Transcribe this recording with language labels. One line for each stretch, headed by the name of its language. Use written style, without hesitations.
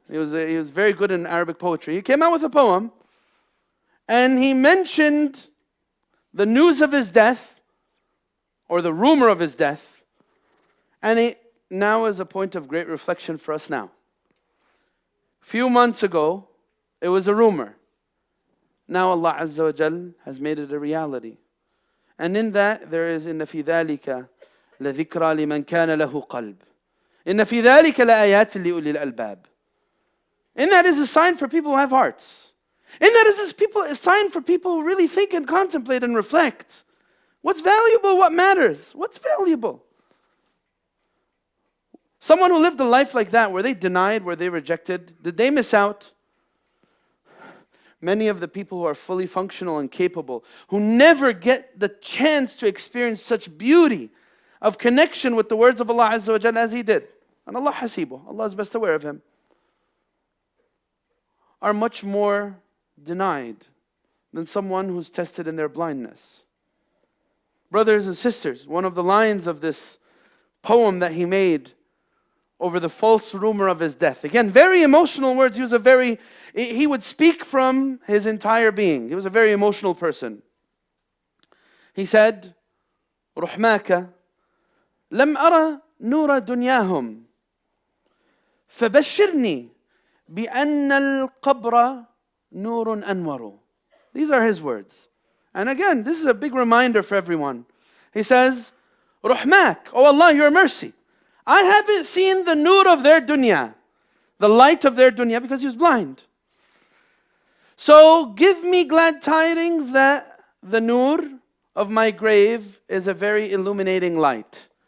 English: He was very good in Arabic poetry. He came out with a poem, and he mentioned the news of his death, or the rumor of his death, and it now is a point of great reflection for us now. A few months ago, it was a rumor. Now Allah Azza wa Jal has made it a reality. And in that, there is
Arabic: إِنَّ فِي ذَلِكَ لَذِكْرَى لِمَنْ كَانَ لَهُ قَلْبٍ إِنَّ فِي ذَلِكَ لَآيَاتٍ لِأُولِي الْأَلْبَابِ.
English: In that is a sign for people who have hearts. In that is a sign for people who really think and contemplate and reflect. What's valuable? What matters? What's valuable? Someone who lived a life like that, were they denied? Were they rejected? Did they miss out? Many of the people who are fully functional and capable, who never get the chance to experience such beauty of connection with the words of Allah Azza wa Jalla as he did, and Allah hasibuh, Allah is best aware of him, are much more denied than someone who's tested in their blindness. Brothers and sisters, one of the lines of this poem that he made over the false rumor of his death. Again, very emotional words. He would speak from his entire being. He was a very emotional person. He said,
Arabic: رحماك لم أرى نور دنياهم فبشرني بأن القبر نور أنور.
English: These are his words. And again, this is a big reminder for everyone. He says,
Arabic: رحماك,
English: oh Allah, your mercy. I haven't seen the nur of their dunya, the light of their dunya, because he was blind. So give me glad tidings that the nur of my grave is a very illuminating light.